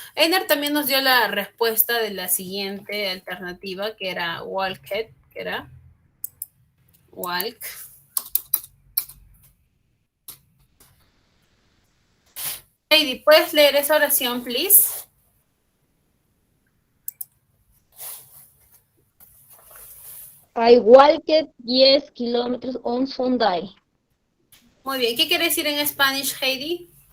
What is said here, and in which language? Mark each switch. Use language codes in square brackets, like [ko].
[es] Einer también nos dio la respuesta de la siguiente alternativa, que era walked, que era walk. Heidi, ¿puedes leer esa oración, please? [en] I walked 10 kilómetros on Sunday. [es] Muy bien. ¿Qué quiere decir en Spanish, Heidi?